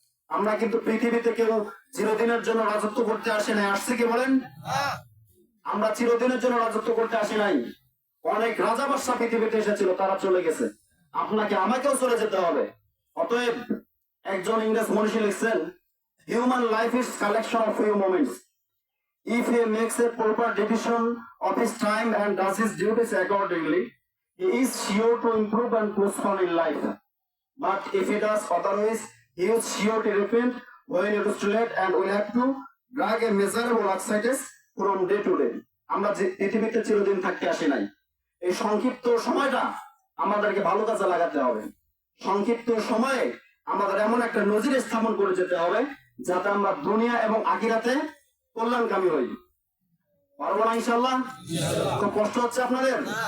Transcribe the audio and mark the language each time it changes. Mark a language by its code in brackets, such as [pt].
[bn] আমরা কিন্তু পৃথিবীতে কেউ চিরদিনের জন্য রাজত্ব করতে আসি নাই, আসছে কি বলেন? আমরা চিরদিনের জন্য রাজত্ব করতে আসি নাই। অনেক রাজা বাদশা পৃথিবীতে এসেছিল, তারা চলে গেছে। আপনাকে আমাকেও চলে যেতে হবে। অতএব একজন ইংরেজ মনীষী লিখছেন, [en] Human life is collection of few moments. If he makes a proper division of his time and does his duties accordingly, he is sure to improve and prosper in life. But if he does otherwise, he is sure to repent when it is too late and will have to drag a miserable exercise from day to day. [bn] আমরা যে পৃথিবীতে চিরদিন থাকতে আসি নাই, এই সংক্ষিপ্ত সময়টা আমাদেরকে ভালো কাজে লাগাতে হবে। সংক্ষিপ্ত সময়ে আমাদের এমন একটা নজির স্থাপন করে যেতে হবে, যাতে আমরা দুনিয়া এবং আখিরাতে কল্যাণকামী হই। পারবো না ইনশাআল্লাহ? খুব কষ্ট হচ্ছে আপনাদের?